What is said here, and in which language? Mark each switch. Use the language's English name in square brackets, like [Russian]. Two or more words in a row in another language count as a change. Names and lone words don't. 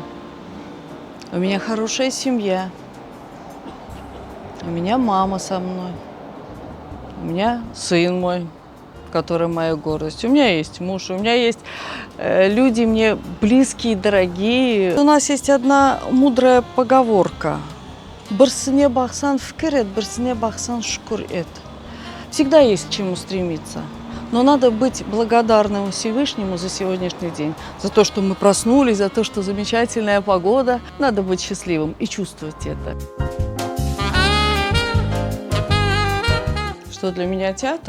[Russian] У меня хорошая семья. У меня мама со мной. У меня сын мой, который моя гордость. У меня есть муж, у меня есть люди мне близкие, дорогие. У нас есть одна мудрая поговорка. [Kazakh] «Бірсіне бақсан фікір ет, бірсіне бақсан шүкір ет». [Russian] Всегда есть к чему стремиться. Но надо быть благодарным Всевышнему за сегодняшний день. За то, что мы проснулись, за то, что замечательная погода. Надо быть счастливым и чувствовать это. Что для меня театр?